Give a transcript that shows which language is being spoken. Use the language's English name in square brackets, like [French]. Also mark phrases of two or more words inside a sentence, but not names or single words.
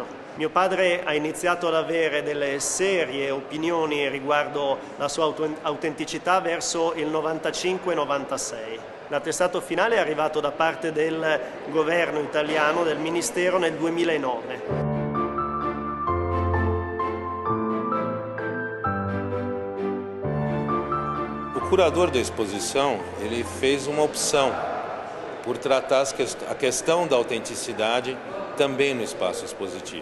[Italian] Mio padre ha iniziato ad avere delle serie opinioni riguardo la sua autenticità verso il 95-96. L'attestato finale è arrivato da parte del governo italiano, del Ministero, nel 2009. [Portuguese] O curador da exposição, ele fez uma opção por tratar a questão da autenticidade também no espaço expositivo.